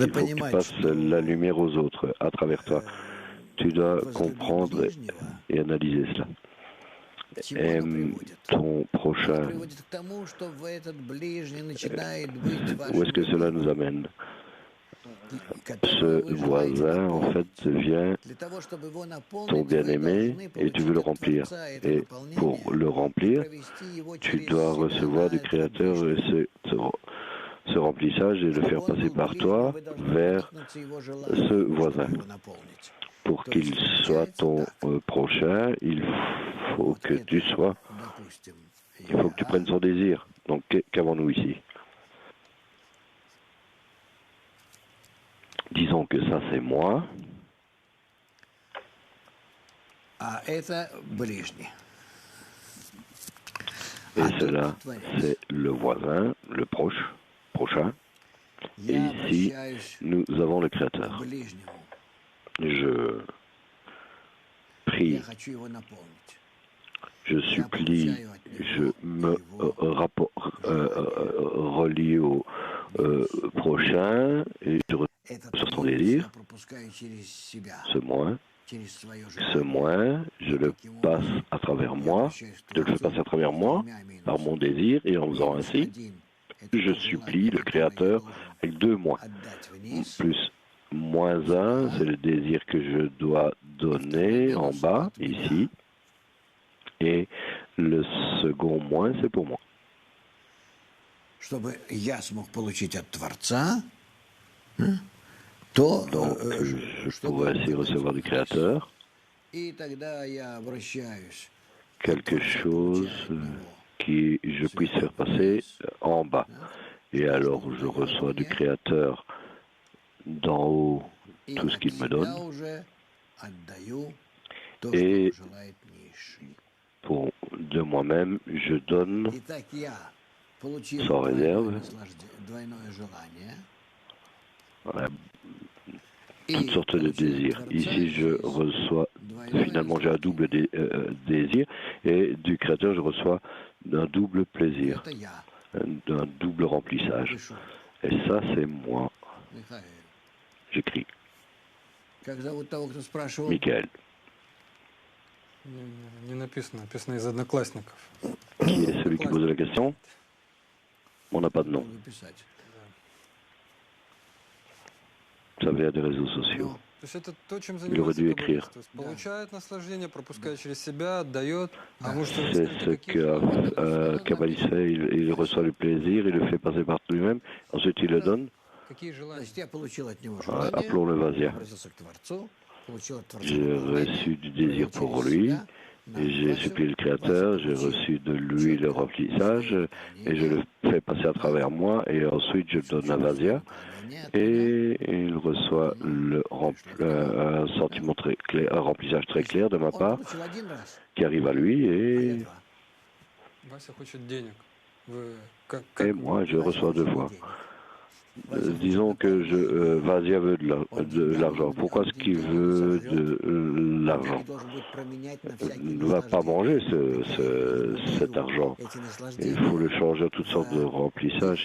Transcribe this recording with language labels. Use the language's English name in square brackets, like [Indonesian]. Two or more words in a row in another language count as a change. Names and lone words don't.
[French] il faut que tu [Russian] понимать, [French] passes [Russian] что [French] la lumière aux autres à travers toi. Tu dois [Russian] возлюби [French] comprendre [Russian] ближнего, [French] et analyser cela. [Russian] к чему оно [French] Aime [Russian] приводит? [French] ton [Russian] Оно [French] prochain. [Russian] приводит к тому, что этот ближний начинает быть [French] Où est-ce que [Russian] вашим [French] cela nous [Russian] любимым, [French] amène? [Russian] которого [French] Ce [Russian] вы желаете [French] voisin, en fait, [Russian] наполнить. [French] devient [Russian] Для того, чтобы его [French] ton [Russian] наполнить, вы [French] bien-aimé [Russian] должны [French] et tu veux [Russian] получить [French] le [Russian] от [French] remplir. [Russian] Творца это [French] Et [Russian] наполнение [French] pour le [Russian] и [French] remplir, [Russian] провести его [French] tu [Russian] через [French] dois [Russian] себя [French] recevoir [Russian] на [French] du [Russian] этого [French] Créateur [Russian] ближнего. [French] ce remplissage et le [Russian] Чтобы [French] faire [Russian] он [French] passer [Russian] был [French] par [Russian] ближним, [French] toi [Russian] вы должны [French] vers [Russian] проникнуться его [French] ce [Russian] желанием, чтобы [French] voisin. [Russian] его наполнить. [French] Pour [Russian] То [French] qu'il [Russian] есть [French] soit [Russian] получается [French] ton [Russian] так. [French] prochain, il faut [Russian] Вот [French] que tu [Russian] это, [French] sois, [Russian] допустим, [French] il faut que tu prennes son désir. Donc, qu'avons-nous ici? Disons que ça c'est moi, [Russian] а это ближний. [French] et [Russian] А тут [French] cela [Russian] Творец. [French] c'est le voisin, le prochain. Et [Russian] Я [French] ici, [Russian] обращаюсь [French] nous avons le [Russian] к [French] Créateur. [Russian] ближнему. [French] Je [Russian] Я [French] prie, [Russian] хочу его наполнить. [French] je supplie, je me relie au prochain et je reçois [Russian] Этот [French] sur son [Russian] ближний [French] désir. [Russian] я пропускаю через себя, через свое [French] Ce [Russian] желание. [French] moins, je le passe à travers moi, je le fais passer à travers moi, par mon désir, et en faisant ainsi, je supplie le Créateur avec deux moins. [Russian] Отдать вниз, [French] Plus moins un, c'est le désir que je dois donner en bas, ici, et le second moins, c'est pour moi. [Russian] чтобы я смог получить от Творца, то [French] Donc, je pourrais ainsi recevoir du Créateur [Russian] и тогда я обращаюсь к [French] quelque [Russian] Творцу, [French] chose [Russian] получая от него. [French] qui je puisse faire passer en bas. Et alors, je reçois du Créateur d'en haut [Russian] И [French] tout ce [Russian] от [French] qu'il me [Russian] себя [French] donne. [Russian] уже отдаю то, [French] Et [Russian] что желает низший. [French] de moi-même, je donne [Russian] Итак, я получил [French] sans réserve [Russian] двойное желание. [French] voilà, [Russian] И [French] toutes sortes de [Russian] получаю от [French] désirs. [Russian] Творца [French] Ici, je [Russian] здесь [French] reçois, [Russian] двойное [French] finalement, j'ai un double [Russian] наслаждение. [French] désir, et du Créateur, je reçois un double plaisir, [Russian] Это я [French] un double remplissage. [Russian] пишу. [French] Et ça, c'est moi. [Russian] Михаил. [French] J'écris. [Russian] Как зовут того, кто спрашивал? [French] Michael. [Russian] Не написано, написано из одноклассников. [French] Qui est celui qui pose la question? On n'a pas de nom. [Russian] Надо писать. [French] Ça vient des réseaux sociaux. [Russian] То есть это то, чем [French] Il aurait [Russian] занимается [French] dû [Russian] каббалист. [French] écrire. [Russian] То есть получает наслаждение, пропускает через себя, отдает. А может, вы [French] C'est [Russian] скажете, [French] ce [Russian] какие [French] qu'un kabbaliste fait. Il reçoit le plaisir, il le fait passer par lui-même, ensuite il le donne. [Russian] какие желания? Значит, я получил от него желание, [French] Appelons-le Vasia. [Russian] обратился к Творцу, получил от Творца [French] J'ai [Russian] наполнение, [French] reçu du désir [Russian] через [French] pour lui, [Russian] себя, [French] et j'ai supplié le Créateur, j'ai reçu de lui le remplissage, et je le fais passer à travers moi, et ensuite je donne à Vasia, et il reçoit un sentiment très clair, un remplissage très clair de ma [Russian] Он [French] part, [Russian] получил один раз, [French] qui arrive à lui, [Russian] а я [French] et [Russian] два. Вася хочет денег. Вы [French] Et moi, je reçois deux fois. [Russian] Вася [French] Disons [Russian] хочет [French] que [Russian] наполнить. [French] Vasia veut de l'argent. Pourquoi est-ce qu'il veut de l'argent? [Russian] Он должен будет променять на [French] Il [Russian] всякие [French] ne va pas manger [Russian] наслаждения. [French] cet argent. [Russian] Эти [French] Il [Russian] наслаждения [French] faut le changer à toutes sortes de remplissages.